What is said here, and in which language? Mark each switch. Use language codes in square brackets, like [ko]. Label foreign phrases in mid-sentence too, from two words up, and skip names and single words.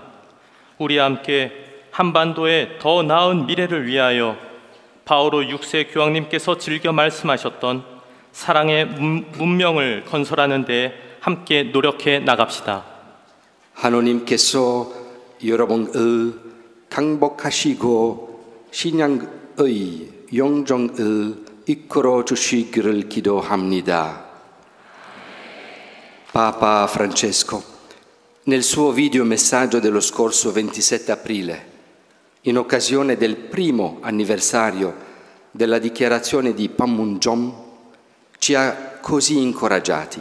[ko] 우리 함께 한반도의 더 나은 미래를 위하여 바오로 6세 교황님께서 즐겨 말씀하셨던 사랑의 문명을 건설하는 데 함께 노력해 나갑시다. 하느님께서 여러분을 강복하시고 신앙의 영정을 이끌어 주시기를 기도합니다. [it] Papa Francesco, nel suo video messaggio dello scorso 27 aprile, in occasione del primo anniversario della dichiarazione di Panmunjom, ci ha così incoraggiati.